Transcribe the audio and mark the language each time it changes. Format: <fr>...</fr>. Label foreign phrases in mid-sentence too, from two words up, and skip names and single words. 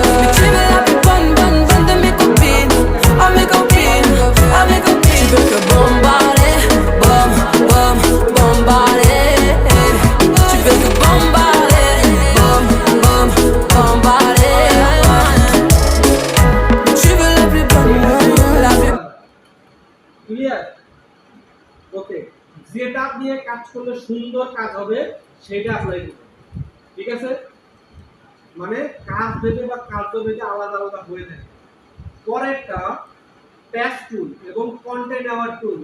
<fr>Mais tu veux la plus bonne de mes copines. Oh mes copines, oh mes copines. Tu veux que bombarder, bombarder. Tu veux que bombarder, bombarder. Tu veux la plus bonne, la plus.</fr> <bn>ক্লিয়ার? ওকে, যেটা দিয়ে কাজ করলে সুন্দর কাজ হবে সেটা অ্যাপ্লাই করবে, ঠিক আছে? মানে কাজ দেবে বা কার্য দেবে আলাদা আলাদা হয়ে থাকে। পরেরটা প্যাচ টুল এবং কন্টেন্ট আওয়ার টুল।</bn>